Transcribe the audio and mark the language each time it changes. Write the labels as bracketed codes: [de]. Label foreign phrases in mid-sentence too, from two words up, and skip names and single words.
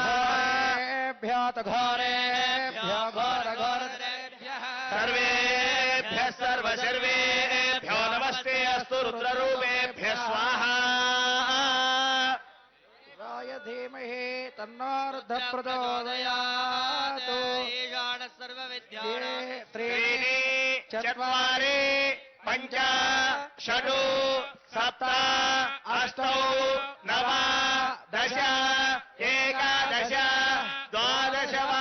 [sa] ఘోరేభ్యో ఘోరఘోరేభ్యః సర్వేభ్యः సర్వసర్వేభ్యో నమస్తే అస్తు రుద్రరూపేభ్యः స్వాహా రాయ ధీమహి తన్నో రుద్ర ప్రచోదయాత్ त्रीणि चत्वारि पञ्च षड् सप्त अष्टौ नव दश एकादश द्वादश वा